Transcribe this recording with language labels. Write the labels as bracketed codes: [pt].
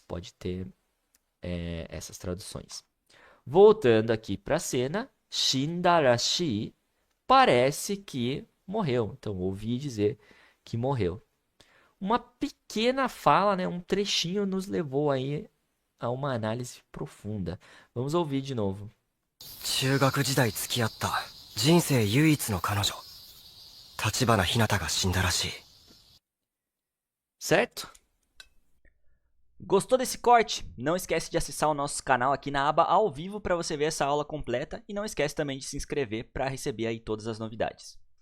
[pt] Pode ter essas traduções. Voltando aqui para a cena, Shinda rashi, parece que morreu. Então, ouvi dizer que morreu. Uma pequena fala, né, um trechinho nos levou aí a uma análise profunda. Vamos ouvir de novo. [ja] 中学時代付き合った人生唯一の彼女立花ひなたが死んだらしい [pt] Certo? Gostou desse corte? Não esquece de acessar o nosso canal aqui na aba ao vivo para você ver essa aula completa e não esquece também de se inscrever para receber aí todas as novidades.